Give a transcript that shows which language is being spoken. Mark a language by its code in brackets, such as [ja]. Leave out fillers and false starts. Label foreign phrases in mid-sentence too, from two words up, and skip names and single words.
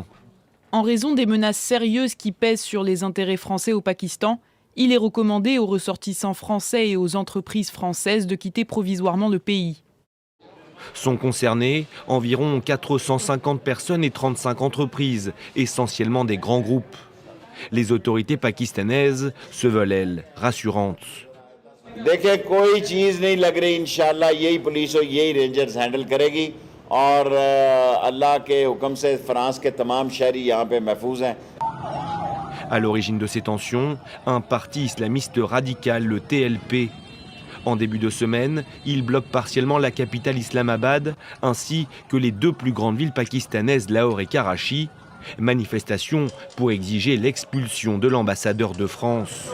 [fr] En raison des menaces sérieuses qui pèsent sur les intérêts français au Pakistan, il est recommandé aux ressortissants français et aux entreprises françaises de quitter provisoirement le pays. Sont concernées environ 450 personnes et 35 entreprises, essentiellement des grands groupes. Les autorités pakistanaises se veulent, elles, rassurantes. [ur] دیکھیے کوئی چیز نہیں لگ رہی ان شاء اللہ یہی پولیس اور یہی رینجرز ہینڈل کرے گی اور اللہ کے حکم سے فرانس کے تمام شہری یہاں پہ محفوظ ہیں. [fr] À l'origine de ces tensions, un parti islamiste radical, le TLP. En début de semaine, il bloque partiellement la capitale Islamabad, ainsi que les deux plus grandes villes pakistanaises, Lahore et Karachi. Manifestation pour exiger l'expulsion de l'ambassadeur de France.